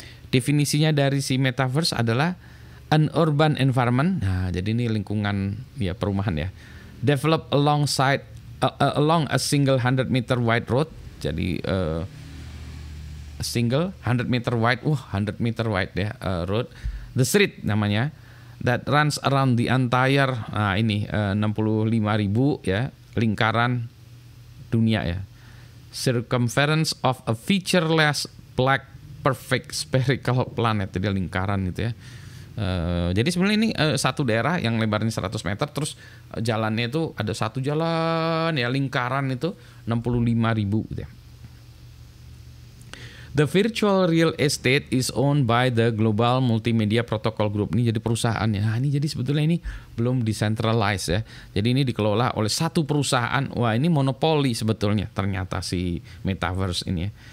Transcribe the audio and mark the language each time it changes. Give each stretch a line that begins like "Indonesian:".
Indonesian: Definisinya dari si metaverse adalah
English: an urban environment.
Indonesian: Nah, jadi ini lingkungan ya, perumahan ya.
English: Develop alongside along a single 100 meter wide road. Jadi a single 100 meter wide, 100 meter wide ya, road. The street namanya, that runs around the entire 65.000 ya,
Indonesian: lingkaran dunia ya.
English: Circumference of a featureless black perfect spherical planet,
Indonesian: jadi lingkaran gitu ya. Jadi sebenarnya ini satu daerah yang lebarnya 100 meter, terus jalannya itu ada satu jalan ya, lingkaran itu 65.000 gitu ya.
English: The virtual real estate is owned by the Global Multimedia Protocol Group.
Indonesian: Ini jadi perusahaan ya. Nah, ini jadi sebetulnya ini belum decentralized ya. Jadi ini dikelola oleh satu perusahaan. Wah, ini monopoli sebetulnya ternyata si metaverse ini ya.